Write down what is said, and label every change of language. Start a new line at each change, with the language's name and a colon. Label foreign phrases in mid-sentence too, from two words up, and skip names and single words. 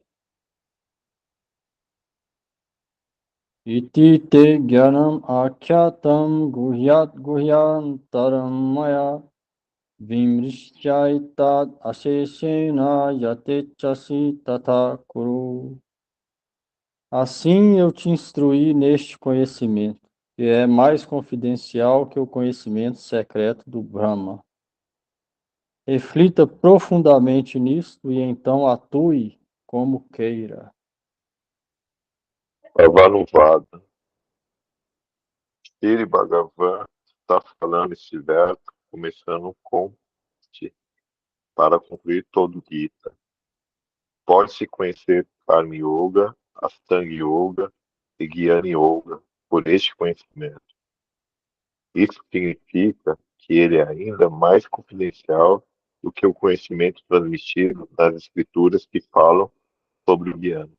Sanskrit: इति ते ज्ञानम् अक्यातम् गुह्यान्तरम् मया विमृश्यैतद् अशेषेण यतेछसि तत कुरु.
Portuguese: Assim eu te instruí neste conhecimento, que é mais confidencial que o conhecimento secreto do Brahma. Reflita profundamente nisto e então atue como queira.
Sanskrit: Bhavanuvada.
Portuguese: Shri Bhagavan está falando este verso, começando com Ti, para concluir todo o Gita. Pode-se conhecer Karma Yoga, Astanga Yoga e Jnana Yoga por este conhecimento. Isso significa que ele é ainda mais confidencial do que o conhecimento transmitido nas escrituras que falam sobre o Jnana.